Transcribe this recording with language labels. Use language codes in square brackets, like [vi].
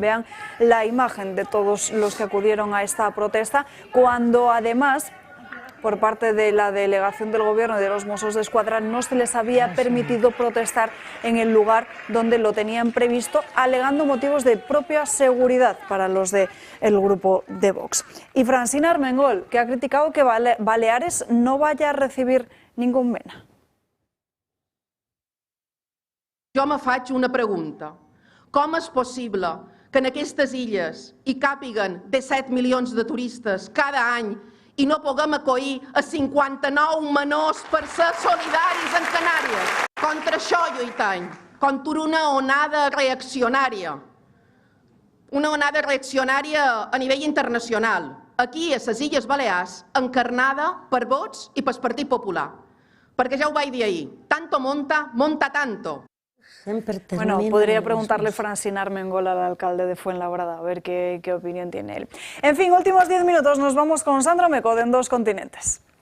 [es] Vean la imagen de todos los que acudieron a esta protesta, cuando además, por parte de la delegación del Gobierno y de los Mossos de Escuadra, no se les había permitido protestar en el lugar donde lo tenían previsto, alegando motivos de propia seguridad para los del grupo de Vox. Y Francina Armengol, que ha criticado que Baleares no vaya a recibir ningún MENA. [ca] Jo me faig una pregunta. Com és possible que en aquestes illes hi càpiguen 17 milions de turistes cada any i no puguem acollir a 59 menors per ser solidaris en Canàries? Contra això lluitem, contra una onada reaccionària. Una onada reaccionària a nivell internacional. Aquí, a les Illes Balears, encarnada per Vox i pel Partit Popular. Perquè ja ho vaig dir ahir, [es] tanto monta, monta tanto. Bueno, podría preguntarle Francina Armengol al alcalde de Fuenlabrada, a ver qué opinión tiene él. En fin, últimos 10 minutos, nos vamos con Sandra Meco de En Dos Continentes.